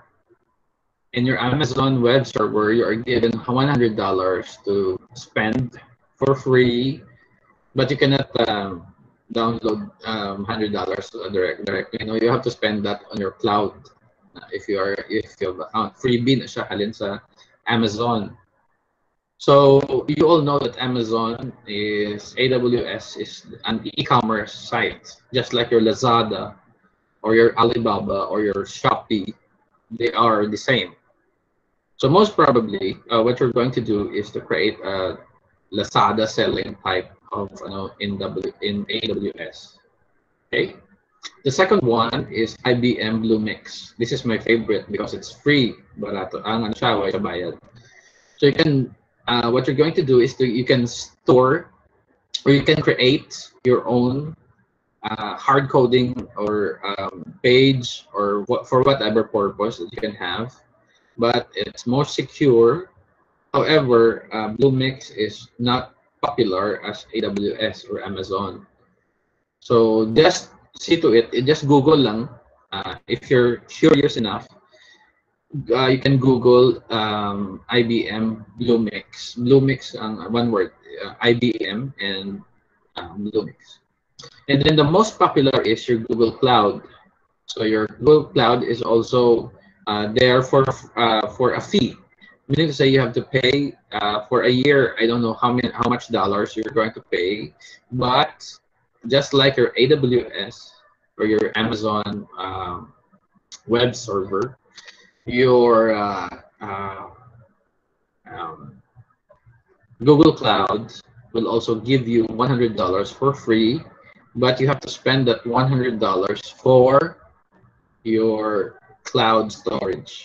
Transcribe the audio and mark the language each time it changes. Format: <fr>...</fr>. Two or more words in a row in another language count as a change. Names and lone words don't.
<en>In your Amazon Web Server, you are given $100 to spend for free, but you cannot download $100 directly. You know, you have to spend that on your cloud. If you have account,</en> <hil>freebie na siya halin sa Amazon.</hil> <en>So you all know that AWS is an e-commerce site, just like your Lazada or your Alibaba or your Shopee. They are the same. So most probably, what you're going to do is to create a Lazada selling type of in AWS. Okay. The second one is IBM Bluemix. This is my favorite because it's free.</en> <hil>Barato. Ang siya, wala bayad.</hil> <en>So you can, what you're going to do is you can store or you can create your own hard coding or page or for whatever purpose that you can have, but it's more secure. However, Bluemix is not popular as AWS or Amazon. So just see to it, just Google lang. If you're curious enough, you can Google IBM Bluemix. Bluemix ang one word, IBM and Bluemix. And then the most popular is your Google Cloud. So your Google Cloud is also there for a fee. Meaning to say you have to pay for a year. I don't know how much dollars you're going to pay, but just like your AWS or your Amazon web server, your um, Google Cloud will also give you $100 for free, but you have to spend that $100 for your cloud storage.</en>